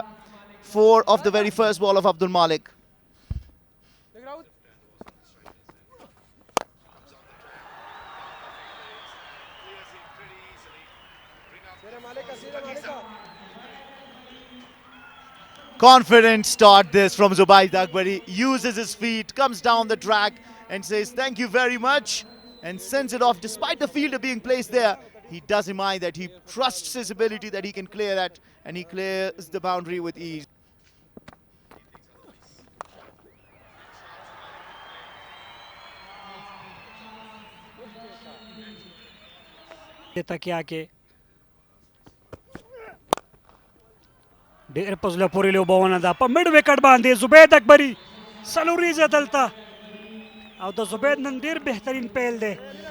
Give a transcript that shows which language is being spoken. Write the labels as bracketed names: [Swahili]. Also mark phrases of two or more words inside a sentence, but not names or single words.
[English] 4 of the very first ball of Abdul Malik. Confident start this from Zubayd Akbari. Uses his feet, comes down the track and says thank you very much and sends it off. Despite the fielder being placed there, he doesn't mind that. He trusts his ability that he can clear that and he clears the boundary with ease. [Pashto] ډېر په زړه پورې لوبونه ده په [English] mid wicket [Pashto] باندې زبید اکبري څلوریزه دلته او د زبید نن ډېر بهترین پیل دی